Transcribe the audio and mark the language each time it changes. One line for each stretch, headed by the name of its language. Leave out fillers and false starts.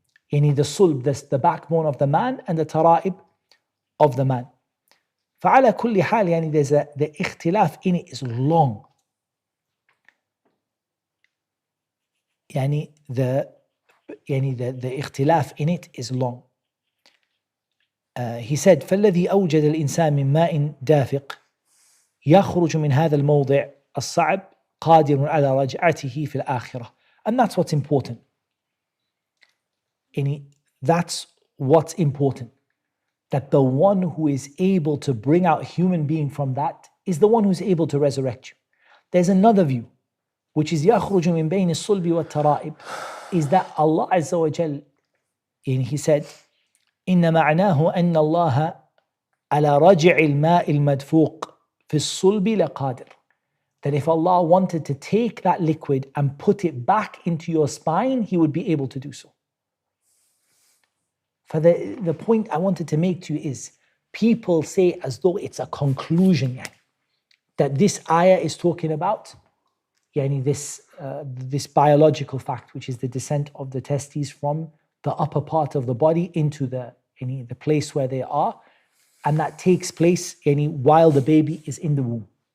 English: The sulb, that's the backbone of the man, and the tara'ib of the man.
Arabic: فعلى كل حال
English: there's the ikhtilaf in it is long. The ikhtilaf in it is long. He said
Arabic: فالذي أوجد الإنسان من ماء دافق يخرج من هذا الموضع الصعب قادر على رجعته في الآخرة.
English: And that's what's important. That's what's important. That the one who is able to bring out a human being from that is the one who's able to resurrect you. There's another view, which is
Arabic: يخرج من بين الصلب والترائب,
English: is that Allah Azza wa Jal, he said,
Arabic: إن معناه أن الله على رجع الماء المدفوق في الصلب لقادر.
English: That if Allah wanted to take that liquid and put it back into your spine, He would be able to do so. For the point I wanted to make to you is, people say as though it's a conclusion, that this ayah is talking about this biological fact, which is the descent of the testes from the upper part of the body into the place where they are, and that takes place while the baby is in the womb.